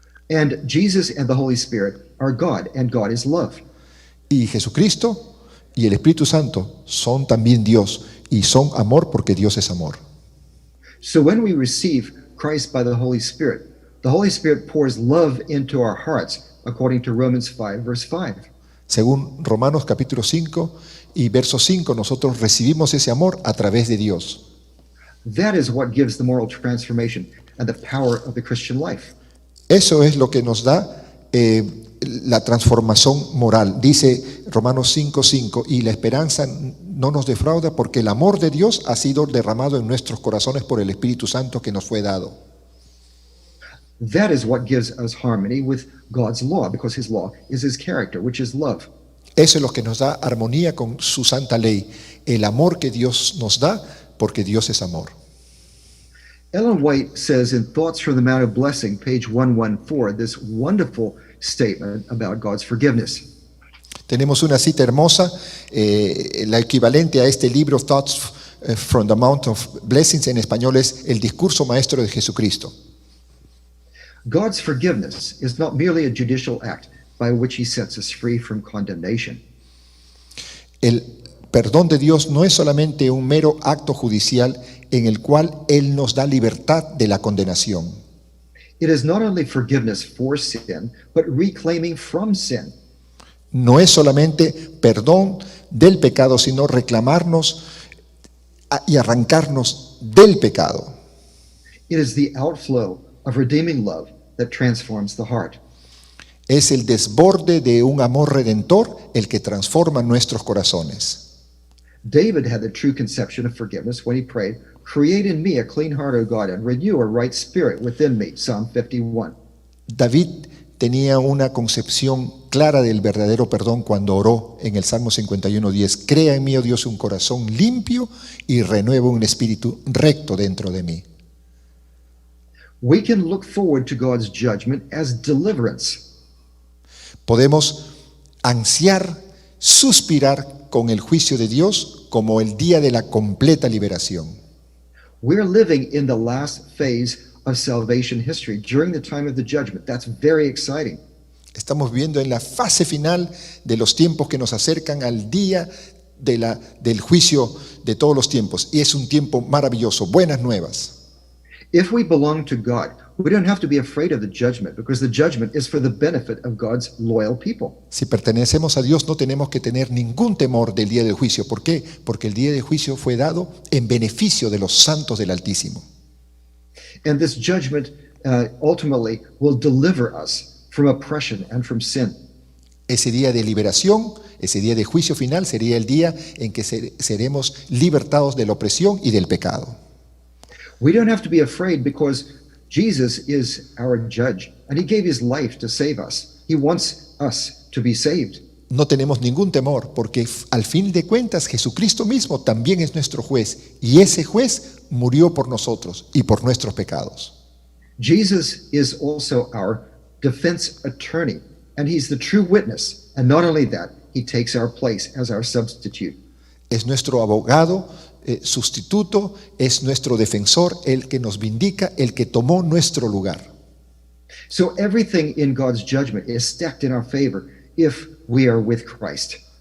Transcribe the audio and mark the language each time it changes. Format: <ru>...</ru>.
<en>And Jesus and the Holy Spirit are God, and God is love.</en> <es>Y Jesucristo y el Espíritu Santo son también Dios y son amor porque Dios es amor.</es> <en>So when we receive Christ by the Holy Spirit pours love into our hearts, according to Romans 5, verse 5.</en> <es>Según Romanos capítulo 5 y verso 5, nosotros recibimos ese amor a través de Dios.</es> <en>That is what gives the moral transformation and the power of the Christian life.</en> <es>Eso es lo que nos da la transformación moral. Dice Romanos 5:5, y la esperanza no nos defrauda porque el amor de Dios ha sido derramado en nuestros corazones por el Espíritu Santo que nos fue dado.</es> <en>That is what gives us harmony with God's law, because his law is his character, which is love.</en> <es>Eso es lo que nos da armonía con su santa ley, el amor que Dios nos da, porque Dios es amor.</es> <en>Ellen White says in Thoughts from the Mount of Blessing, page 114, this wonderful statement about God's forgiveness.</en> <es>Tenemos una cita hermosa, la equivalente a este libro, Thoughts from the Mount of Blessings, en español es el discurso maestro de Jesucristo.</es> <en>God's forgiveness is not merely a judicial act by which he sets us free from condemnation.</en> <es>El perdón de Dios no es solamente un mero acto judicial en el cual Él nos da libertad de la condenación.</es> <en>It is not only forgiveness for sin, but reclaiming from sin.</en> <es>No es solamente perdón del pecado, sino reclamarnos y arrancarnos del pecado.</es> <en>It is the outflow of redeeming love that transforms the heart.</en> <es>Es el desborde de un amor redentor el que transforma nuestros corazones.</es> <en>David had the true conception of forgiveness when he prayed, "Create in me a clean heart, O God, and renew a right spirit within me." Psalm 51.</en> <es>David tenía una concepción clara del verdadero perdón cuando oró en el Salmo 51:10. Crea en mí, oh Dios, un corazón limpio y renueva un espíritu recto dentro de mí.</es> <en>We can look forward to God's judgment as deliverance.</en> <es>Podemos ansiar, suspirar con el juicio de Dios como el día de la completa liberación.</es> <en>We're living in the last phase of salvation history during the time of the judgment. That's very exciting.</en> <es>Estamos viendo en la fase final de los tiempos que nos acercan al día del juicio de todos los tiempos. Y es un tiempo maravilloso, buenas nuevas.</es> <en>If we belong to God, we don't have to be afraid of the judgment, because the judgment is for the benefit of God's loyal people.</en> <es>Si pertenecemos a Dios, no tenemos que tener ningún temor del día del juicio. ¿Por qué? Porque el día del juicio fue dado en beneficio de los santos del Altísimo.</es> <en>And this judgment ultimately will deliver us from oppression and from sin.</en> <es>Ese día de liberación, ese día de juicio final, sería el día en que seremos libertados de la opresión y del pecado.</es> <en>We don't have to be afraid because Jesus is our judge and he gave his life to save us. He wants us to be saved.</en> <es>No tenemos ningún temor porque al fin de cuentas Jesucristo mismo también es nuestro juez y ese juez murió por nosotros y por nuestros pecados.</es> <en>Jesus is also our defense attorney and he's the true witness. And not only that, he takes our place as our substitute.</en> <es>Es nuestro abogado sustituto, es nuestro defensor, el que nos vindica, el que tomó nuestro lugar.</es> <en>So everything in God's judgment is stacked in our favor if we are with Christ.</en>